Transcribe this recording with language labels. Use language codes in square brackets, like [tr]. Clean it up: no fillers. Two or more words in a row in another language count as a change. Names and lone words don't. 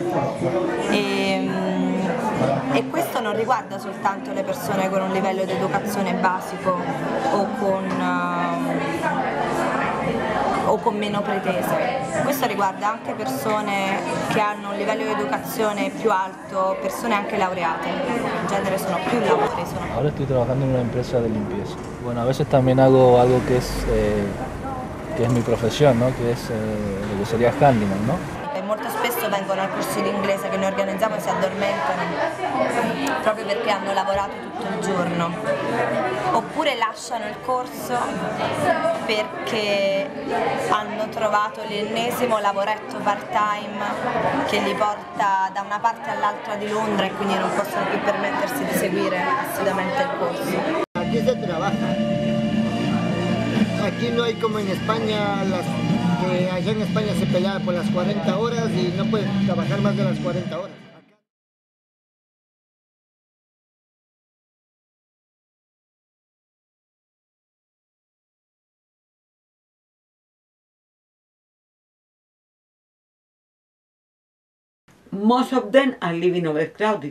[it] E questo non riguarda soltanto le persone con un livello di educazione basico o con meno pretese. Questo riguarda anche persone che hanno un livello di educazione più alto, persone anche laureate, in genere sono più laureati. [es] Ahora estoy trabajando en una empresa de limpieza. Bueno, a veces también hago algo que es mi profesión, ¿no? Que es lo que sería handyman, ¿no? [it] E molto spesso vengono al corso di inglese che noi organizziamo e si addormentano proprio perché hanno lavorato tutto il giorno, oppure lasciano il corso perché hanno trovato l'ennesimo lavoretto part-time che li porta da una parte all'altra di Londra e quindi non possono più permettersi di seguire assiduamente il corso. [es] Aquí se trabaja. Aquí no hay como en España, que allá en España se pelea por las 40 horas y no pueden trabajar más de las 40 horas. [en] Most of them are living overcrowded.